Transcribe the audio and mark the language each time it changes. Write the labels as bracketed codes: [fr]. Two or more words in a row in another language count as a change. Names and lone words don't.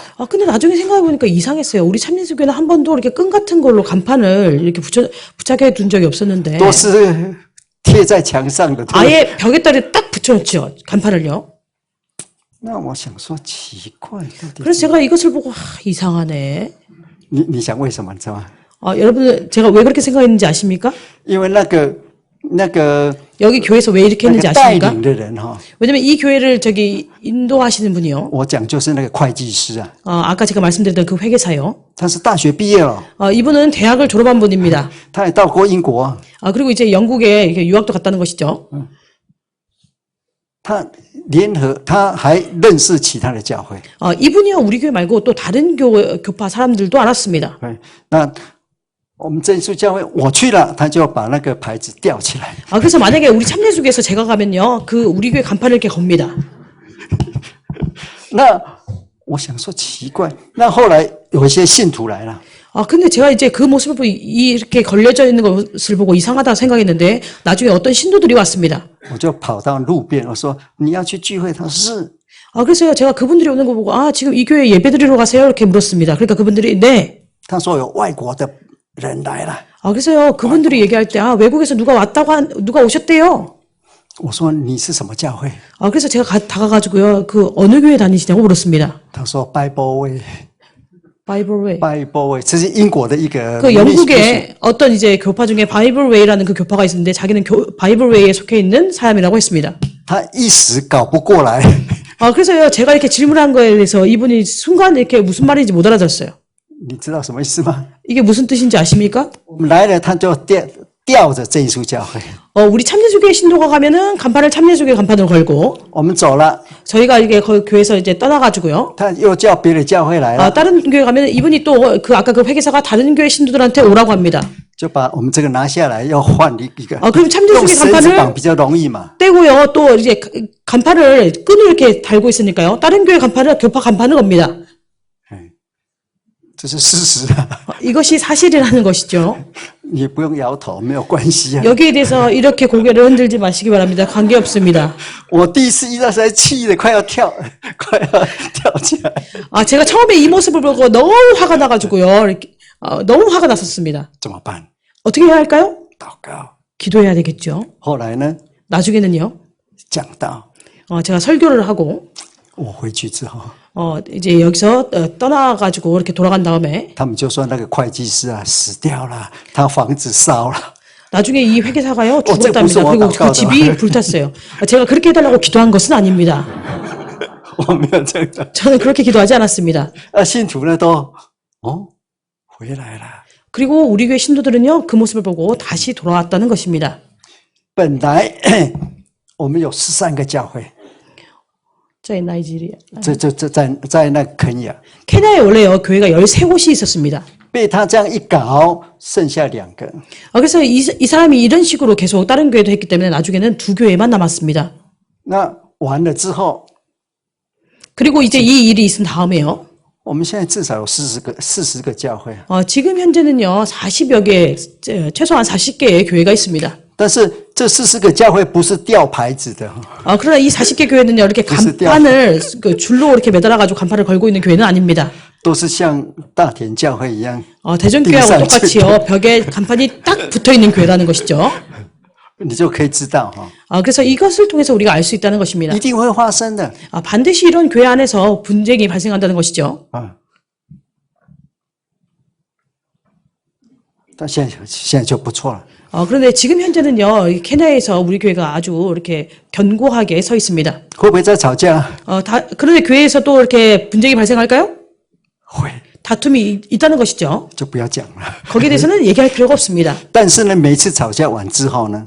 [ko] 근데 나중에 생각해보니까 이상했어요. 우리 참예수 교회는 한 번도 이렇게 끈 같은 걸로 간판을 이렇게 부착해 둔 적이 없었는데. [zh] 都是贴在墙上的。 [ko] 아예 벽에다가 딱 붙여놓죠, 간판을요. [zh] 那我想说奇怪，到底 [ko] 그래서 제가 이것을 보고 이상하네. [zh] 你想为什么你知道吗？ [ko] 여러분, 제가 왜 그렇게 생각했는지 아십니까? [zh] 因为那个 [ko] 여기 교회에서 왜 이렇게 [zh] 那 [ko] 했는지 [zh] 个带 [ko] 아십니까? [zh] 领的人哈， [ko] 왜냐면 이 교회를 인도하시는 분이요. [zh] 我讲就是那个会计师啊， [ko] 아까 제가 말씀드렸던 그 회계사요. [zh] 他是大学毕业了， [ko] 이분은 대학을 졸업한 분입니다. [zh] 他也到过英国， [ko] 그리고 이제 영국에 이렇게 유학도 갔다는 것이죠. [zh] 他还认识其他的教会。 [ko] 이분이요, 우리 교회 말고 또 다른 교파 사람들도 알았습니다. [zh] 那我们真耶稣教会我去了，他就把那个牌子吊起来。 [ko] 그래서 만약에 우리 참례숙에서 제가 가면요, 그 우리 교회 간판을 이렇게 겁니다. [zh] 那我想说奇怪，那后来有一些信徒来了， [ko] 근데 제가 이제 그 모습을 보고 이렇게 걸려져 있는 것을 보고 이상하다 생각했는데 나중에 어떤 신도들이 왔습니다. [zh] 我就跑到路边，我说你要去聚会，他说是。 [ko] 그래서 제가 그분들이 오는 거 보고 지금 이 교회 예배 드리러 가세요? 이렇게 물었습니다. 그러니까 그분들이 네. [zh] 他说有外国的人来了。 [ko] 그래서요, 그분들이 얘기할 때 외국에서 누가 오셨대요. [zh] 我说你是什么教会？ [ko] 그래서 제가 다가가지고요, 그 어느 교회 다니시냐고 물었습니다. [zh] 他说 Bible Way。 Bible Way. Bible Way，这是英国的一个。 [ko] 그 영국에 어떤 이제 교파 중에 Bible Way라는 그 교파가 있는데 자기는 Bible Way에 속해 있는 사람이라고 했습니다. [zh] 他一时搞不过来。 [ko] 그래서요, 제가 이렇게 질문한 거에 대해서 이분이 순간 이렇게 무슨 말인지 못 알아들었어요. [zh] 你知道什么意思吗？ [ko] 이게 무슨 뜻인지 아십니까? [zh] 我们来了，他就吊着真耶稣教会。 [ko] 우리 참예수교회 신도가 가면은 간판을 참예수교회 간판으로 걸고 [zh] 我们走了， [ko] 저희가 이게 교회에서 이제 떠나가지고요. [zh] 他又叫别的教会来了， [ko] 다른 교회 가면 이분이 또 아까 그 회계사가 다른 교회 신도들한테 오라고 합니다. [zh] 就把我们这个拿下来，要换一个。 [ko] 그럼 참전수의 [zh] 用绳子 [ko] 간판을 [zh] 绑比较容易嘛。 [ko] 떼고요. 또 이제 간판을 끈을 이렇게 달고 있으니까요. 다른 교회 간판을 교파 간판을 겁니다. [zh] 这是事实啊， [ko] 이것이 사실이라는 것이죠. [zh] 你不用摇头，没有关系啊。 [ko] 여기에 대해서 이렇게 고개를 흔들지 마시기 바랍니다. 관계없습니다. [zh] 我第一次遇到，实在气得快要跳起来。 [ko] 제가 처음에 이 모습을 보고 너무 화가 나가지고요. 이렇게, 너무 화가 났었습니다. [zh] 怎么办？ [ko] 어떻게 해야 할까요? [zh] 祷告。 [ko] 기도해야 되겠죠. [zh] 后来呢， [ko] 나중에는요. [zh] 讲到 [ko] 제가 설교를 하고 [zh] 我回去之后， [ko] 이제 여기서 떠나가지고 이렇게 돌아간 다음에 [zh] 他们就说那个会计师啊死掉了，他房子烧了。 [ko] 나중에 이 회계사가요 [zh] 这不是 [ko] 죽었답니다. [zh] 我 [ko] 그리고 [zh] 祷告 [ko] 그 [zh] 的 [ko] 집이 불탔어요. 제가 그렇게 해달라고 기도한 것은 아닙니다. [zh] 我没有这个。 [ko] 저는 그렇게 기도하지 않았습니다. [zh] 信徒呢都回来了。 [ko] 그리고 우리 교회 신도들은요 그 모습을 보고 다시 돌아왔다는 것입니다. [zh] 本来我们有13个教会， [ko] 저희 나이지리아. [zh] 在那肯亚， [ko] 케냐에 원래요 교회가 13곳이 있었습니다. [zh] 被他这样一搞，剩下2个。 [ko] 그래서 이 사람이 이런 식으로 계속 다른 교회도 했기 때문에 나중에는 2교회만 남았습니다. [zh] 那完了之后， [ko] 그리고 이제 이 일이 있은 다음에요. [zh] 我们现在至少有40个教会。 [ko] 지금 현재는요 40여 개, 최소한 40개의 교회가 있습니다. [zh] 但是这40个教会不是吊牌子的， [ko] 그러나 이 40개 교회는요 이렇게 간판을 그 줄로 이렇게 매달아가지고 간판을 걸고 있는 교회는 아닙니다. [zh] 都是像大田教会一样， [ko] 대전교회하고 똑같이요 벽에 간판이 딱 붙어 있는 교회라는 것이죠. [zh] 你就可以知道哈， [ko] 그래서 이것을 통해서 우리가 알 수 있다는 것입니다. [zh] 一定会发生的 [ko] 반드시 이런 교회 안에서 분쟁이 발생한다는 것이죠. [zh] 啊。但现在就不错了。 [ko] 그런데 지금 현재는요 케냐에서 우리 교회가 아주 이렇게 견고하게 서 있습니다. [zh] 会不会再吵架？ [ko] 그런데 교회에서 또 이렇게 분쟁이 발생할까요? [zh] 会， [ko] 다툼이 있다는 것이죠. [zh] 就不要讲了。 [ko] 거기에 대해서는 얘기할 필요가 없습니다. [zh] 但是呢，每次吵架完之后呢，